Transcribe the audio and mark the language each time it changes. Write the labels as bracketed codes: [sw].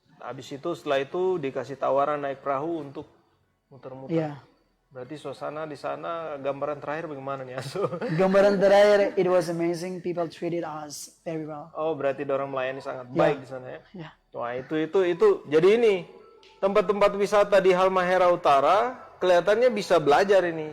[id] Habis itu setelah itu dikasih tawaran naik perahu untuk muter-muter. Iya. Berarti suasana di sana gambaran terakhir bagaimana nih Asu? Gambaran terakhir, [en] it was amazing. People treated us very well. [id] Oh, berarti orang melayani sangat baik di sana ya. Ya. Wah, itu. Jadi ini tempat-tempat wisata di Halmahera Utara kelihatannya bisa belajar ini.